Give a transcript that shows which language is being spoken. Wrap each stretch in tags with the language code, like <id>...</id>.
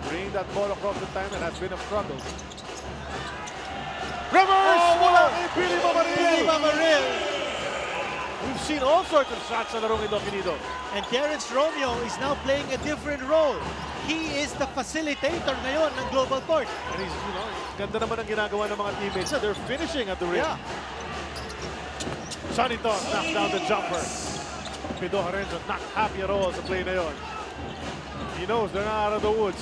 <en>Bringing that ball across the time and has been a struggle.</en> <tl>Reverse! Mula kay Billy Mamaril! Billy Mamaril!</tl> <en>We've seen all sorts of shots</en> <tl>sa larong ito,</tl> <en>Quinido. And Terence Romeo is now playing a different role. He is the facilitator</en> <tl>ngayon ng</tl> <en>GlobalPort. And he's, you know,</en> <tl>ganda naman ang ginagawa ng mga teammates.</tl> <en>They're finishing at the rim. Yeah. Sanitos knocks down the jumper. Pido Harencio not happy at all sa play</en> <tl>na yon.</tl> <en>He knows they're not out of the woods.</en>